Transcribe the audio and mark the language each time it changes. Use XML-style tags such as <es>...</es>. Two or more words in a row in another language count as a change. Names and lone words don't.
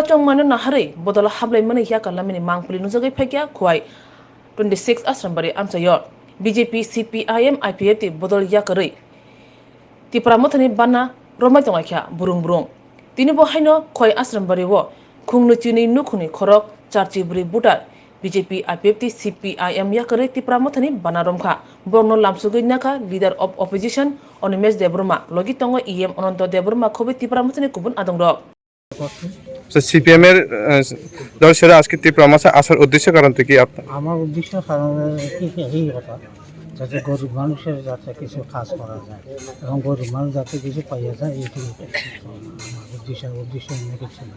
<trp>चंमारि नाहारै बदल हाबलाइमानि या कलाइमानि मांगपुलि नुजागै फाइकिया खुवाइ 26 आश्रमबारि आमचायो बीजेपी CPIM IPFT बदल या करै तिप्रामथनि बाना रमाय तंगाख्या बुरुं तिनि बहायनो खय आश्रमबारिवो खुंनो चिनि नुखुनि खरक चारची बुरि बुटार बीजेपी IPFT CPIM या करै तिप्रामथनि बाना रमखा बर्न लामसुगै नाखा</trp> <en>leader of opposition</en> <trp>अनिमेश देबरमा लगी तंगो EM अनंत देबरमा खबि तिप्रामथनि कुबुन आदंग</trp> <bn>সিপিএম এর দল সেরা আজকে ত্রিপুরা আসার উদ্দেশ্য কারণ কি আপনার? আমার উদ্দেশ্য কারণ এই কথা যাতে গরিব মানুষের যাতে কিছু কাজ করা যায় এবং গরিব মানুষ যাতে কিছু পাইয়া যায় এইটুকু আমার উদ্দেশ্য অন্য কিছু নাই।</bn>